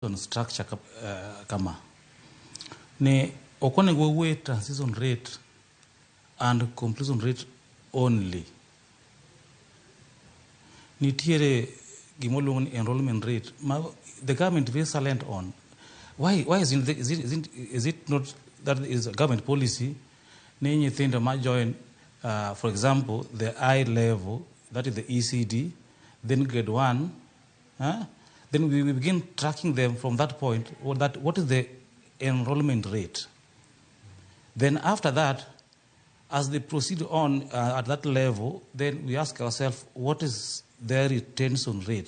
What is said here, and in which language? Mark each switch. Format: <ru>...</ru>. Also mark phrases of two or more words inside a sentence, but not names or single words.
<en>on structure</en> <luo>kama ne okone go</luo> <en>weight transition rate and completion rate only.</en> <luo>Nitiere gimoluong ni</luo> <en>enrollment rate. The government is very silent on. Why is it not that is a government policy?</en> <luo>Ne nyithindo ma</luo> <en>join, for example, the I level, that is the ECD, then grade 1, then we begin tracking them from that point. What is the enrollment rate? Then after that, as they proceed on at that level, then we ask ourselves, what is their retention rate?</en>